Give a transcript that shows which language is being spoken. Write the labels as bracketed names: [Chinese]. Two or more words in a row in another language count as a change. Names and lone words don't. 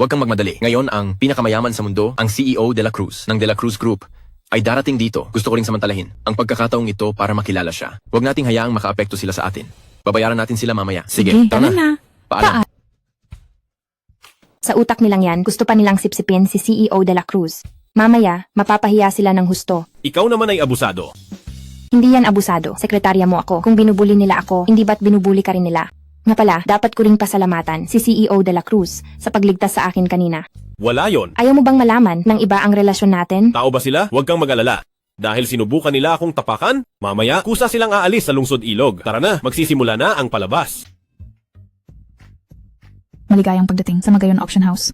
[Filipino] Huwag kang magmadali. Ngayon ang pinakamayaman sa mundo, ang CEO de la Cruz ng De La Cruz Group, ay darating dito. Gusto ko ring samantalahin ang pagkakataong ito para makilala siya. Huwag nating hayaang makaapekto sila sa atin. Babayaran natin sila mamaya. Sige, tara na. Paalam. Sa utak nilang yan, gusto pa nilang sipsipin si CEO de la Cruz. Mamaya, mapapahiya sila ng husto. Ikaw naman ay abusado. Hindi yan abusado. Sekretarya mo ako. Kung binubuli nila ako, hindi ba't binubuli ka rin nila? Nga pala, dapat ko ring pasalamatan si CEO de la Cruz sa pagligtas sa akin kanina. Wala yon. Ayaw mo bang malaman ng iba ang relasyon natin? Tao ba sila? Huwag kang mag-alala. Dahil sinubukan nila akong tapakan, mamaya kusa silang aalis sa lungsod ilog. Tara na, magsisimula na ang palabas. Maligayang pagdating sa Magayon Auction House.